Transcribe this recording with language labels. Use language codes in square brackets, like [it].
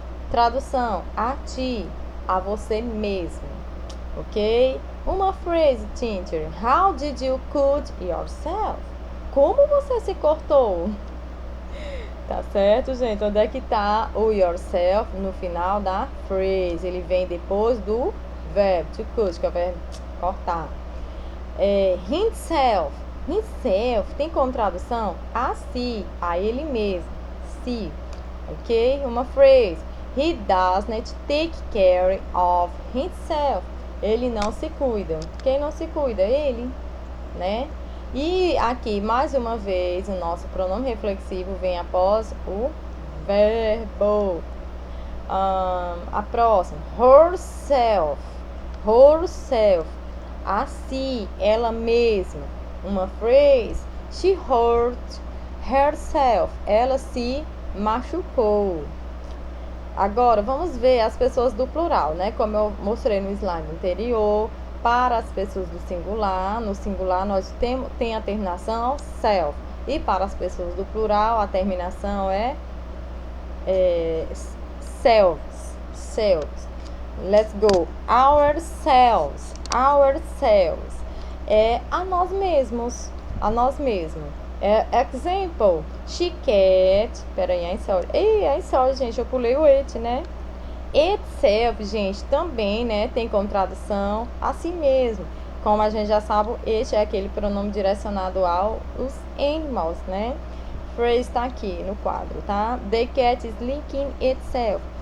[pt] Tradução: a ti, a você mesmo. Ok? Uma phrase, teacher. [en] How did you cut yourself? [pt] Como você se cortou? Tá certo, gente? Onde é que tá o yourself no final da phrase? Ele vem depois do verbo to cut, que é o verbo cortar. Himself. Himself tem como tradução a si, a ele mesmo. Si. Ok? Uma phrase. [en] He doesn't take care of himself. [pt] Ele não se cuida. Quem não se cuida? Ele, né? E aqui, mais uma vez, o nosso pronome reflexivo vem após o verbo. A próxima, herself. Herself. A si, ela mesma. Uma phrase, [en] she hurt herself. [pt] Ela se machucou. Agora, vamos ver as pessoas do plural, né? Como eu mostrei no slide anterior. Para as pessoas do singular, no singular nós tem a terminação self. E para as pessoas do plural, a terminação é selves. [en] Selves. Let's go. Ourselves. [pt] Ourselves. É a nós mesmos. A nós mesmos. Example. [en] She can't. [pt] Peraí, [en] I'm sorry. I'm sorry, [pt] gente. Eu pulei o it, né? Itself, gente, também, né, tem como tradução a si mesmo. Como a gente já sabe, este é aquele pronome direcionado aos animals, né? Phrase está aqui no quadro, tá? [en] The cat is licking itself.